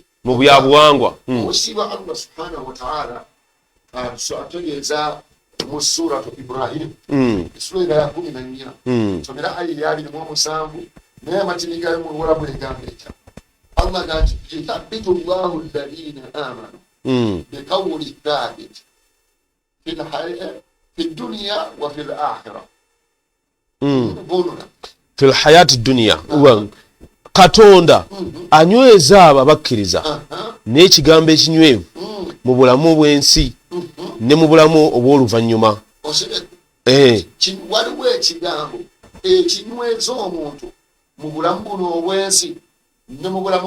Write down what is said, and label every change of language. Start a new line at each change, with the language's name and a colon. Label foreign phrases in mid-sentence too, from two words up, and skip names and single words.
Ganda: mu byabuwangwa. Oweekitiibwa
Arabic: الله سبحانه وتعالى
Ganda: ategeeza mu suratu Ibrahim essula ya 14 somera aya ya 27 naye amatini gayo mu Luwarabu egamba etya Allah nti
Arabic: يثبت الله الذين آمنوا بالقول الثابت في الدنيا وفي الآخرة. في الحياة الدنيا.
Ganda: Katonda anyweza abo abakkiriza n'ekigambo ekinywevu mu bulamu bw'ensi ne mu bulamu obw'oluvannyuma. Waliwo ekigambo ekinyweza omuntu mu bulamu buno obw'ensi ne mu bulamu